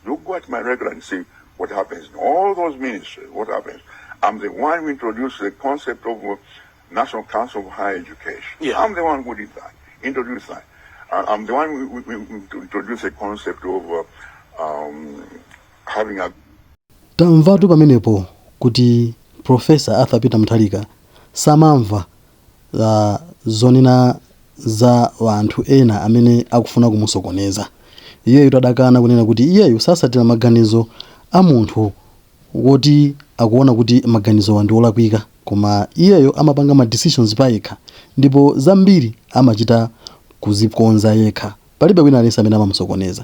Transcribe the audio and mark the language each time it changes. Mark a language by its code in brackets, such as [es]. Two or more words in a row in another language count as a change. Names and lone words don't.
[en] You go at my record and see what happens in all those ministries. What happens? I'm the one who introduced the concept of National Council of Higher Education. Yeah. I'm the one who did that, introduced that. I'm the one who introduced the concept of having a... [ny] Tamvatu pamenepo kuti Professor Arthur Peter Mutharika samamva zonena za anthu ena amene akufuna kumusokoneza. Iyeyo tadakana kunena kuti iyeyo sasatira maganizo a munthu woti akuona kuti maganizo ndi olakwika, koma iyeyo amapanga ma decisions pa yekha, ndipo zambiri amachita kuzikonza yekha, palibe wina aliyense amene amamusokoneza.